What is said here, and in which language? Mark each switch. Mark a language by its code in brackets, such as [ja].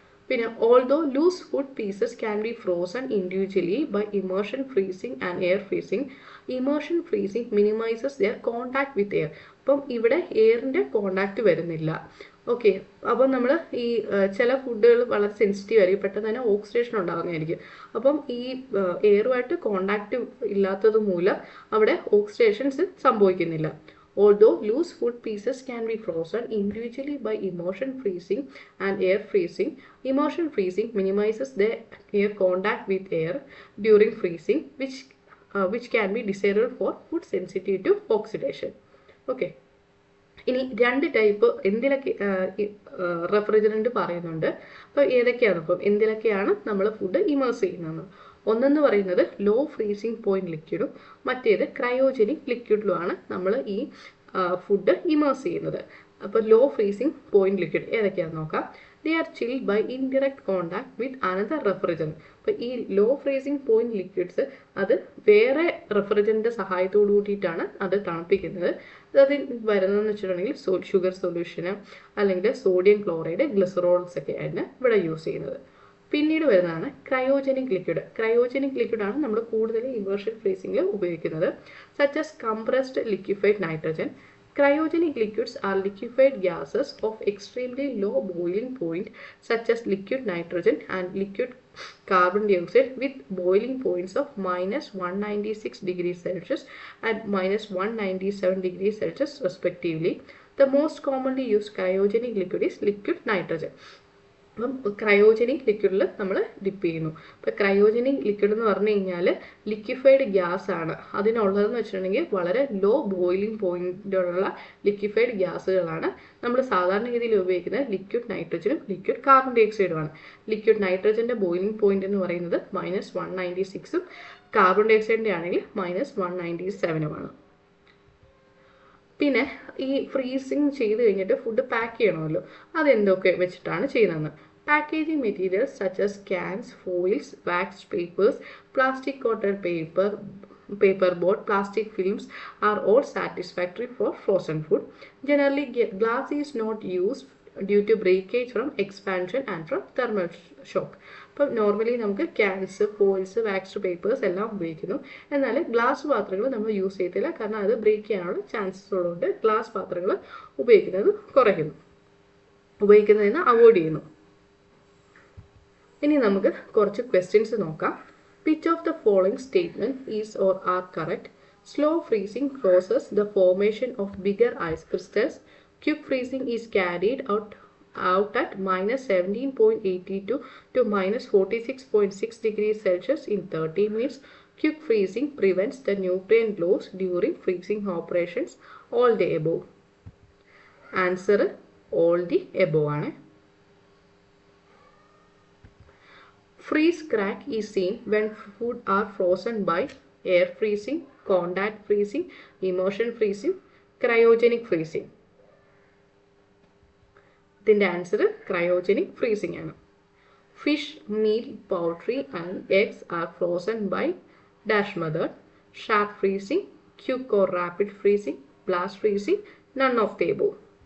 [en] പിന്നെ although loose food pieces can be frozen individually by immersion freezing and air freezing, immersion freezing minimises their contact with air. [ml] അപ്പം ഇവിടെ എയറിൻ്റെ contact വരുന്നില്ല. Okay, അപ്പം നമ്മൾ ഈ ചില ഫുഡുകൾ വളരെ സെൻസിറ്റീവ് ആയിരിക്കും, പെട്ടെന്ന് തന്നെ ഓക്സിഡേഷൻ ഉണ്ടാകുന്നതായിരിക്കും. അപ്പം ഈ എയറുമായിട്ട് കോണ്ടാക്റ്റ് ഇല്ലാത്തത് മൂലം അവിടെ ഓക്സിഡേഷൻസ് സംഭവിക്കുന്നില്ല. [en] Although loose food pieces can be frozen individually by immersion freezing and air freezing, immersion freezing minimizes the air contact with air during freezing, which can be desirable for food sensitive to oxidation. Okay. [ml] ഇനി 2 type എന്തിലൊക്കെ refrigerant പറയുന്നുണ്ട്. അപ്പോൾ ഏതൊക്കെയാണ്, ഇപ്പം എന്തിലൊക്കെയാണ് നമ്മൾ food immerse ചെയ്യുന്നത്? ഒന്നെന്ന് പറയുന്നത് law freezing point ലിക്വിഡും മറ്റേത് ക്രയോജനിക് ലിക്വിഡിലുമാണ് നമ്മൾ ഈ ഫുഡ് ഇമേഴ്സ് ചെയ്യുന്നത്. അപ്പോൾ ലോ ഫ്രീസിങ് പോയിന്റ് ലിക്വിഡ് ഏതൊക്കെയാണെന്ന് നോക്കാം. [en] They are chilled by indirect contact with another refrigerant. [ml] അപ്പോൾ ഈ ലോ ഫ്രീസിങ് പോയിന്റ് ലിക്വിഡ്സ് അത് വേറെ റെഫ്രിജറൻറ്റിൻ്റെ സഹായത്തോടു കൂടിയിട്ടാണ് അത് തണുപ്പിക്കുന്നത്. അതിൽ വരുന്നതെന്ന് വെച്ചിട്ടുണ്ടെങ്കിൽ ഷുഗർ സൊല്യൂഷന് അല്ലെങ്കിൽ സോഡിയം ക്ലോറൈഡ്, ഗ്ലിസറോൾസ് ഒക്കെ ആയിരുന്നു ഇവിടെ യൂസ് ചെയ്യുന്നത്. പിന്നീട് വരുന്നതാണ് ക്രയോജനിക് ലിക്വിഡ്. ക്രയോജനിക് ലിക്വിഡാണ് നമ്മൾ കൂടുതൽ ഇമേർഷൻ ഫ്രീസിംഗിൽ ഉപയോഗിക്കുന്നത്. [en] Such as compressed liquefied nitrogen. Cryogenic liquids are liquefied gases of extremely low boiling point such as liquid nitrogen and liquid carbon dioxide with boiling points of -196 degrees Celsius and -197 degrees Celsius respectively. The most commonly used cryogenic liquid is liquid nitrogen. [ml] അപ്പം cryogenic ലിക്വിഡിൽ നമ്മൾ dip ചെയ്യുന്നു. ഇപ്പോൾ cryogenic liquid എന്ന് പറഞ്ഞു കഴിഞ്ഞാൽ liquefied gas ആണ്. അതിനുള്ളതെന്ന് വെച്ചിട്ടുണ്ടെങ്കിൽ വളരെ ലോ ബോയിലിംഗ് പോയിന്റുള്ള ലിക്വിഫൈഡ് ഗ്യാസുകളാണ്. നമ്മൾ സാധാരണ രീതിയിൽ ഉപയോഗിക്കുന്നത് liquid നൈട്രജനും liquid carbon dye ഓക്സൈഡുമാണ്. Liquid നൈട്രജൻ്റെ boiling point എന്ന് പറയുന്നത് -196ഉം കാർബൺ ഡൈ ഓക്സൈഡിൻ്റെ ആണെങ്കിൽ -197ഉമാണ്. പിന്നെ ഈ ഫ്രീസിങ് ചെയ്ത് കഴിഞ്ഞിട്ട് ഫുഡ് പാക്ക് ചെയ്യണമല്ലോ, അതെന്തൊക്കെ വെച്ചിട്ടാണ് ചെയ്യുന്നതെന്ന്. [en] Packaging materials such as cans, foils, waxed papers, plastic coated paper board, plastic films are all satisfactory for frozen food. Generally, glass is not used due to breakage from expansion and from thermal shock. [ml] അപ്പോൾ normally നമുക്ക് cans, foils, waxed papers എല്ലാം ഉപയോഗിക്കുന്നു. എന്നാൽ glass പാത്രങ്ങൾ നമ്മൾ use ചെയ്യത്തില്ല, കാരണം അത് ബ്രേക്ക് ചെയ്യാനുള്ള ചാൻസസ് ഉള്ളതുകൊണ്ട് ഗ്ലാസ് പാത്രങ്ങൾ ഉപയോഗിക്കുന്നതിന് അവോയ്ഡ് ചെയ്യുന്നു. ഇനി നമുക്ക് കുറച്ച് ക്വസ്റ്റ്യൻസ് നോക്കാം. [en] Which of the following statement is or are correct? Slow freezing causes the formation of bigger ice crystals. Quick freezing is carried out at -17.82 to -46.6 degrees Celsius in 30 minutes. Quick freezing prevents the nutrient loss during freezing operations. All the above. Answer all the above ആണ്. Freeze crack is seen when food are frozen by air freezing, contact freezing, immersion freezing, cryogenic freezing. [ml] ഇതിൻ്റെ answer cryogenic freezing ആണ്. [en] Fish, meat, poultry and eggs are frozen by dash method. Sharp freezing, quick or rapid freezing, blast freezing, none of the above.